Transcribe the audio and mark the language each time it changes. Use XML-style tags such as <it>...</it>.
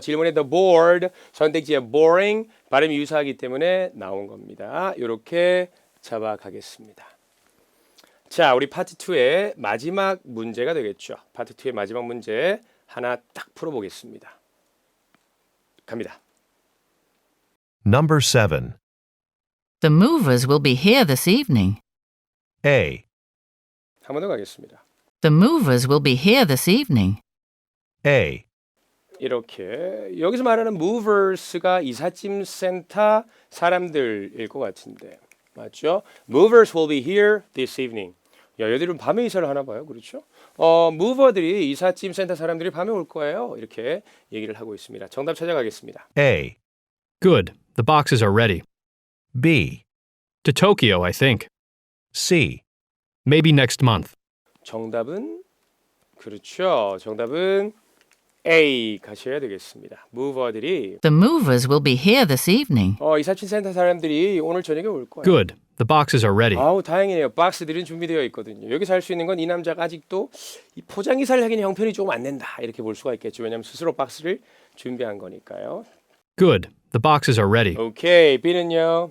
<ko>질문에 the bored, 선택지에 boring, 발음이 유사하기 때문에 나온 겁니다. 이렇게 잡아가겠습니다. 자, 우리 파트 2의 마지막 문제가 되겠죠. 파트 2의 마지막 문제 하나 딱 풀어보겠습니다. 갑니다.</ko> <en>number 7, The movers will be here this evening. A,</en> <ko>한 번 더 가겠습니다.</ko> <en>The movers will be here this evening. A,</en> <ko>이렇게 여기서 말하는 movers가 이삿짐 센터 사람들일 것 같은데 맞죠?</ko> <en>Movers will be here this evening.</en> <ko>야, 얘들은 밤에 이사를 하나 봐요. 그렇죠? mover들이 이삿짐 센터 사람들이 밤에 올 거예요. 이렇게 얘기를 하고 있습니다. 정답 찾아가겠습니다.</ko> <en>A, Good. The boxes are ready. B, To Tokyo, I think. C, Maybe next month.</en> <ko>정답은 그렇죠. 정답은 A 가셔야 되겠습니다. mover들이</ko> <en>The movers will be here this evening.</en> <ko>이삿짐 센터 사람들이 오늘 저녁에 올 거예요.</ko> <en>Good. The boxes are ready.</en> <ko>아우 다행이네요. 박스들은 준비되어 있거든요. 여기서 할 수 있는 건 이 남자가 아직도 이 포장 이사를 하기는 형편이 조금 안 된다 이렇게 볼 수가 있겠죠. 왜냐하면 스스로 박스를 준비한 거니까요.</ko> <en>Good. The boxes are ready.</en> <ko>오케이. B는요?</ko>